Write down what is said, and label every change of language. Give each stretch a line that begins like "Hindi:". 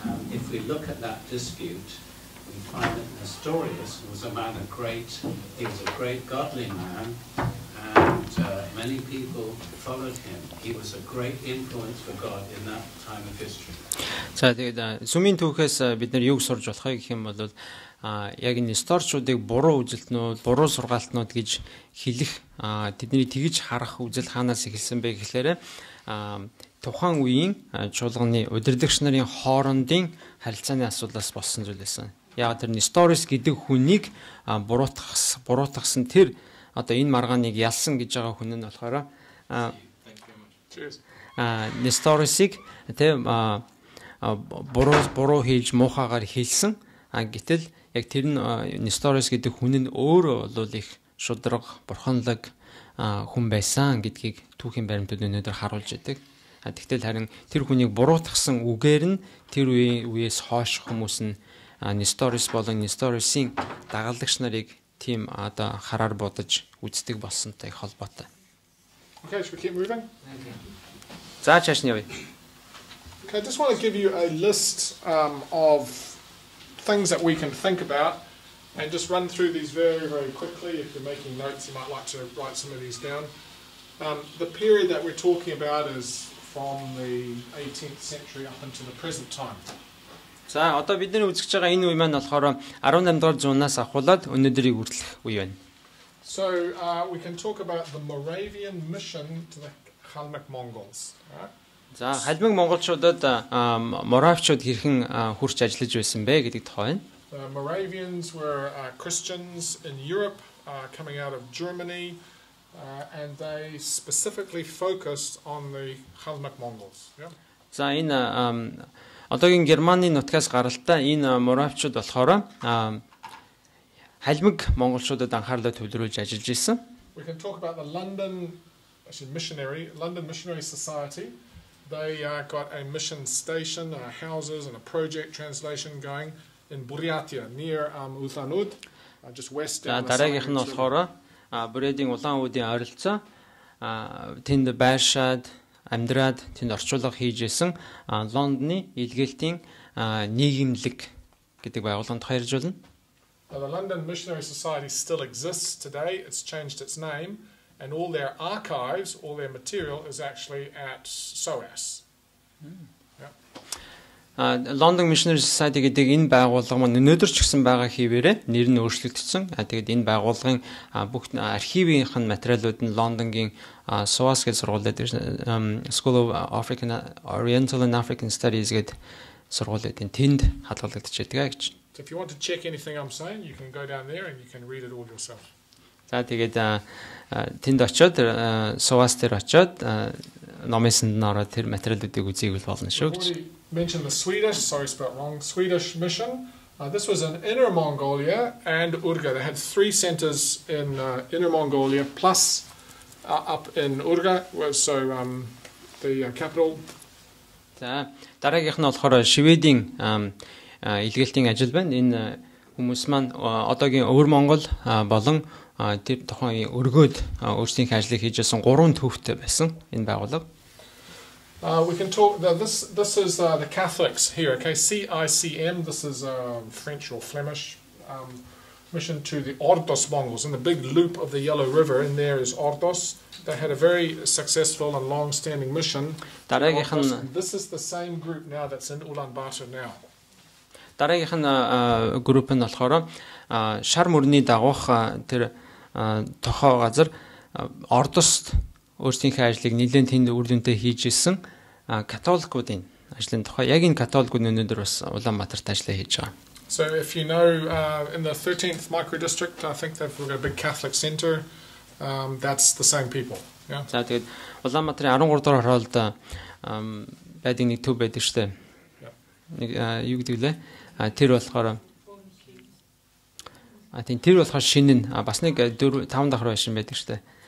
English: If we look at that dispute, we find that Nestorius was a man of he was a great godly man, and many people followed him. He was a great influence for God in that time of history.
Mongolian: За тэгээд сүмийн түүхээс бид нар юг сурж болохыг гэх юм бол яг Несторчуудыг буруу үзэлтнүүд, буруу сургаалтнууд гэж хэлэх, тэдний тэгж харах үзэл хаанаас эхэлсэн бэ гэхлээр тухайн үеийн чуулганы удирдагч нарын хоорондын харилцааны асуудлаас болсон зүйл байсан. Яг тэр Nestorius гэдэг хүнийг буруутгасан тэр одоо энэ маргааныг ялсан гэж байгаа хүн нь болохоор Nestorius-ыг тийм буруу хийж муухагаар хэлсэн. Гэтэл яг тэр нь Nestorius гэдэг хүн нь өөрөө бол их шудраг, бурханлаг хүн байсан гэдгийг түүхийн баримтууд өнөөдөр харуулж байдаг. Тэгтэл харин тэр хүнийг буруутгасан үгээр нь тэр үеэс хойш хүмүүс нь Nestorius болон Nestorius-ийн дагалдагч нарыг тийм одоо хараар бодож үздэг болсонтой холбоотой.
English: Okay, should we keep moving?
Mongolian: За чааш нь явъя.
English: Okay, I just want to give you a list of things that we can think about and just run through these very, very quickly. If you're making notes, you might like to write some of these down. The period that we're talking about is from the 18th century up into the present time.
Mongolian: За одоо бидний үзэж байгаа энэ үе маань болохоор 18 дугаар зуунаас ахуулаад өнөөдрийг хүртэлх үе байна.
English: So we can talk about the Moravian mission to the Kalmyk Mongols.
Mongolian: За халимаг монголчуудад моравчууд хэрхэн хурц ажиллаж байсан бэ гэдэг тухай.
English: The Moravians were Christians in Europe coming out of Germany. And they specifically focused on the Kalmyk Mongols.
Mongolian: За энэ одоогийн Германы нутгаас гаралтай энэ моравчууд болохоор халимаг монголчуудад анхаарлаа төвлөрүүлж ажиллаж ирсэн.
English: We can talk about the London Missionary Society. They got a mission station, houses and a project translation going in Buryatia near Ulan-Ude, just west down the
Mongolian: дараагийнх нь болохоор Buryatийн Улаан-Удын ойролцоо тэнд байршаад амьдраад тэнд орчуулга хийжсэн Лондоны илгээлтийн нийгэмлэг гэдэг байгууллаганд хайржуулна.
English: The London Missionary Society still exists today. It's changed its name, and all their archives, all their material is actually at SOAS.
Mongolian: London Missionary Society гэдэг энэ байгууллага маань өнөөдөр ч гэсэн байгаа хэвээрээ нэр нь өөрчлөгдсөн. Тэгээд энэ байгууллагын бүх архивынх нь материалууд нь Лондонгийн SOAS гэж сургуулиуд School of Oriental and African Studies гэдэг сургуулиудын тэнд хадгалагдаж байдаг гэж.
English: So if you want to check anything I'm saying, you can go down there and you can read it all yourself.
Mongolian: За тэгээд тэнд очиод SOAS дээр очиод номын ороод тэр материалуудыг үзье бол болно шүү гэж.
English: Mentioned the Swedish, sorry spelled wrong, Swedish mission. This was in Inner Mongolia and Urga. They had 3 centers in Inner Mongolia plus up in Urga was so the capital.
Mongolian: За дараагийнх нь болохоор Шведийн илгээлтийн ажил байна. Энэ хүмүүс маань одоогийн Өвөр Монгол болон тэр тухайн өргөөд өөрсдийнхээ ажлыг хийжсэн 3 төвтэй байсан энэ байгууллага.
English: We can talk. This is the Catholics here. Okay, CICM. This is French or Flemish. mission to the Ordos Mongols in the big loop of the Yellow River. In there is Ordos. They had a very successful and long-standing mission. This is the same group now that's in Ulaanbaatar now.
Mongolian: Дараагийнх нь групп нь болохоор шар мөрний дагуух тэр тохоо газар Ордост өөрсдийнхээ ажлыг нэлээд тэнд үр дүнтэй хийж ирсэн католикуудын ажлын тухай яг энэ католикууд өнөөдөр бас Улаанбаатарт ажиллаа хийж байгаа.
English: So if you know in the 13th microdistrict, I think they've got a big Catholic center. That's the same people. Yeah.
Mongolian: За тэгээд Улаанбаатарын 13 дугаар хороолд байдаг нэг төв байдаг штэ. Нэг юу гэдэг лээ? Тэр болохоор тэр болохоор шинэ нь бас нэг 4 5 дахь байшин байдаг штэ.